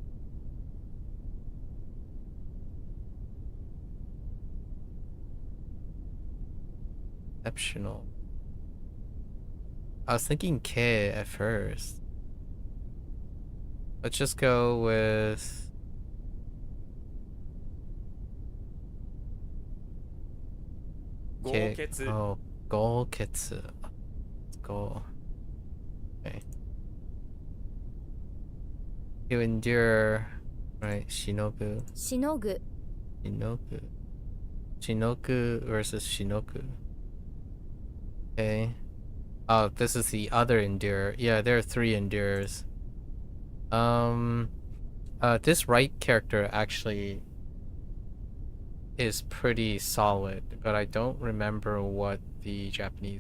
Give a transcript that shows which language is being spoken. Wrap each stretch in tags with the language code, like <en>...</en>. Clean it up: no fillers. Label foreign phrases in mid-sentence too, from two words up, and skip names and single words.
<en>Exceptional. I was thinking K at first. Let's just go with K. 豪傑 Oh, Golketsu. Let's go. Okay. You endure. Right, Shinobu. しのぐ Shinobu. Shinoku versus Shinoku. Okay. Oh, this is the other endure. Yeah, there are 3 endures. This right character actually is pretty solid, but I don't remember what the Japanese.</en>